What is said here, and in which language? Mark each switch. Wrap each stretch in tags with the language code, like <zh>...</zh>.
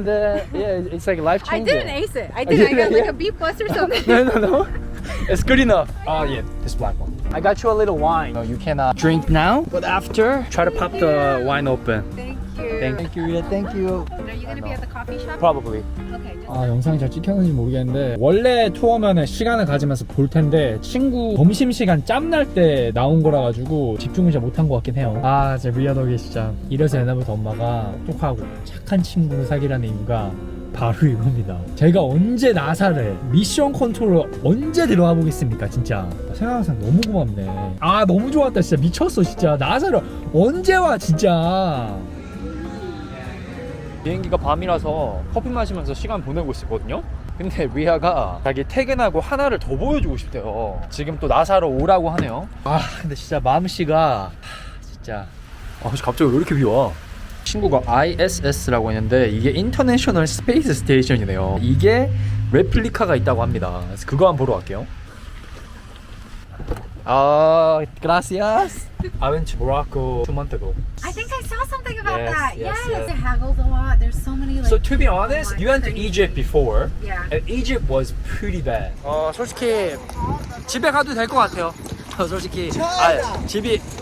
<en>and yeah, it's like life I changing. didn't ace it. I did. I got like a B plus or something. No. It's good enough. Oh yeah, this black one. I got you a little wine. You can drink now, but after, try to pop the wine open. Thank you. Thank you, Rita. Thank you. Are you going to be at the coffee shop? Probably. Okay. Just</en> <ko>아, 영상이 잘 찍혔는지 모르겠는데 원래 투어면은 시간을 가지면서 볼 텐데 친구 점심시간 짬날 때 나온 거라 가지고 집중을 잘 못한 것 같긴 해요. 아, 진짜 리아덕이 진짜 이래서 옛날부터 엄마가 똑똑하고 착한 친구를 사귀라는 이유가 바로 이겁니다. 제가 언제 나사를 미션 컨트롤을 언제 들어가 보겠습니까, 진짜. 생각하면 너무 고맙네. 아, 너무 좋았다, 진짜 미쳤어, 진짜. 나사를 언제 와, 진짜. 비행기가 밤이라서 커피 마시면서 시간 보내고 있었거든요. 근데 리아가 자기 퇴근하고 하나를 더 보여주고 싶대요. 지금 또 나사로 오라고 하네요. 아, 근데 진짜 마음씨가 진짜 갑자기 왜 이렇게 비와? 친구가 ISS라고 했는데 이게 인터내셔널 스페이스 스테이션이네요. 이게 레플리카가 있다고 합니다. 그래서 그거 한번 보러 갈게요.</ko> <es>Gracias.</es> <en>I went to Morocco 2 months ago. I think I saw something about Yes, that. yes, yes. It haggles a lot. There's so many like. So to be honest, you went to crazy. Egypt before, Yeah. and Egypt was pretty bad.</en> <ko>솔직히 집에 가도 될 것 같아요. 솔직히 집이</ko>